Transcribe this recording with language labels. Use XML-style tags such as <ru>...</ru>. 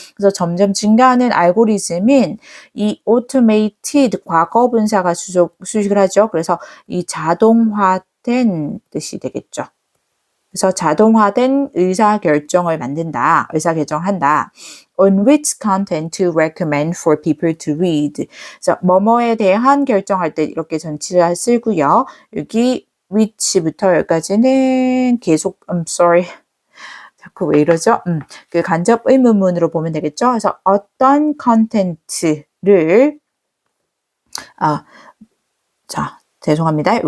<ko>그래서 점점 증가하는 알고리즘은 이 automated 과거 분사가 수식을 하죠. 그래서 이 자동화된 뜻이 되겠죠. 그래서 자동화된 의사결정을 만든다. 의사결정한다.</ko> <en>On which content to recommend for people to read.</en> <ko>그래서 뭐뭐에 대한 결정할 때 이렇게 전치를 쓰고요. 여기 which부터 여기까지는 계속 자꾸 왜 이러죠? 그 간접 의문문으로 보면 되겠죠? 그래서 어떤 컨텐츠를 죄송합니다.</ko>